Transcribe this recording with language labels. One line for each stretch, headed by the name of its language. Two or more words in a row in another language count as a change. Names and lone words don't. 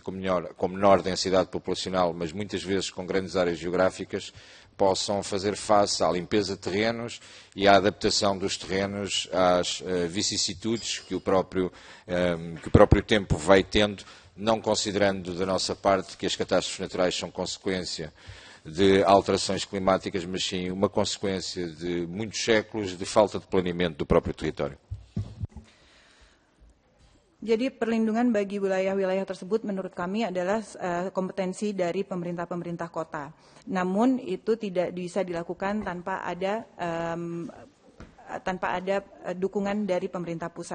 Portuguese: com menor densidade populacional, mas muitas vezes com grandes áreas geográficas, possam fazer face à limpeza de terrenos e à adaptação dos terrenos às vicissitudes que o próprio tempo vai tendo, não considerando da nossa parte que as catástrofes naturais são consequência de alterações climáticas, mas sim uma consequência de muitos séculos de falta de planeamento do próprio território.
Indonesian: Jadi perlindungan bagi wilayah-wilayah tersebut menurut kami adalah kompetensi dari pemerintah-pemerintah kota. Namun itu tidak bisa dilakukan tanpa ada dukungan dari pemerintah pusat.